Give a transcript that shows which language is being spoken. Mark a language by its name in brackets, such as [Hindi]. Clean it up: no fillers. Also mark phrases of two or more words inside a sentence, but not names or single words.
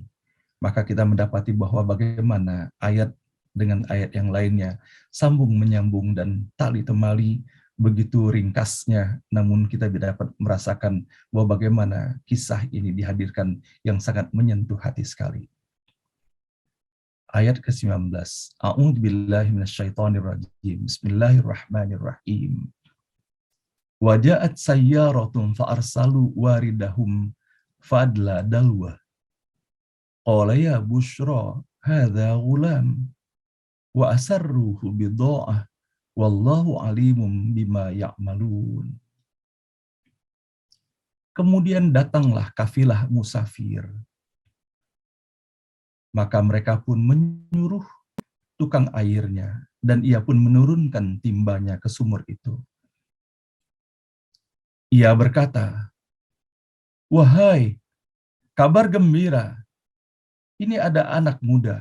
[Indonesian] Maka kita mendapati bahwa bagaimana ayat dengan ayat yang lainnya sambung menyambung dan tali temali begitu ringkasnya, namun kita dapat merasakan bahwa bagaimana kisah ini dihadirkan yang sangat menyentuh hati sekali. Ayat ke-19. [Arabic] أعوذ بالله من الشيطان الرجيم. بسم الله الرحمن الرحيم. وجاءت سيارة فأرسلوا واردهم فأدلى دلوه. قال يا بشرى هذا غلام وأسروه بضاعة والله عليم بما يعملون. [Indonesian] Kemudian datanglah kafilah musafir. Maka mereka pun menyuruh tukang airnya, dan ia pun menurunkan timbanya ke sumur itu. Ia berkata, "Wahai, kabar gembira, ini ada anak muda."